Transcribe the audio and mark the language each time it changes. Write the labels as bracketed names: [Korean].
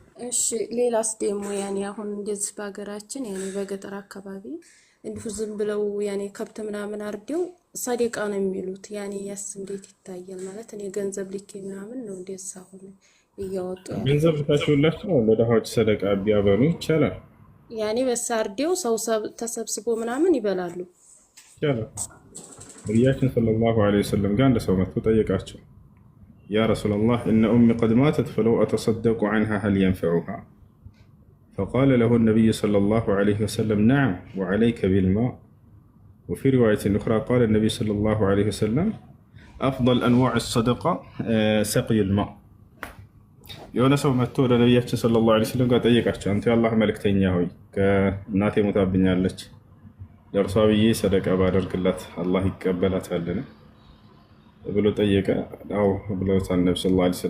[Amharic] እሺ ሌላስ ደግሞ ያኔ አሁን እንደዚህ በሀገራችን ያኔ በገጠር አካባቢ እንዲሁ ዝም ብለው ያኔ ከብት ምናምን አርደው ሰደቃ ነው የሚሉት። ያኔ ያስ እንዴት ይታያል ማለት እኔ ገንዘብ ልኬ ምናምን ነው እንደዛ አሁን እያወጡ ገንዘብ ልካችሁላቸው ለድሃዎች ሰደቃ ቢያበሉ ይቻላል። ያኔ በሳርዴው ሰው ተሰብስቦ ምናምን ይበላሉ ይቻላል። ነብያችን ሰለላሁ ዐለይሂ ወሰለም ጋር አንድ ሰው መጥቶ ጠየቃቸው [Arabic] يا رسول الله إن أمي قد ماتت فلو أتصدق عنها هل ينفعها؟ فقال له النبي صلى الله عليه وسلم نعم وعليك بالماء. وفي رواية أخرى قال النبي صلى الله عليه وسلم أفضل أنواع الصدقة سقي الماء. [Amharic] የሆነ ሰው መጥቶ ወደ ነብያችን ሰለላሁ ዐለይሂ ወሰለም ጋር ጠየቃቸው አንተ የአላህ መልእክተኛ ሆይ ከእናቴ ሞታብኛለች ለእርሷ ብዬ ሰደቃ ባደርግላት አላህ ይቀበላታልን ብሎ ጠየቀ። አዎ ብለውታል ነብዩ ሰለላሁ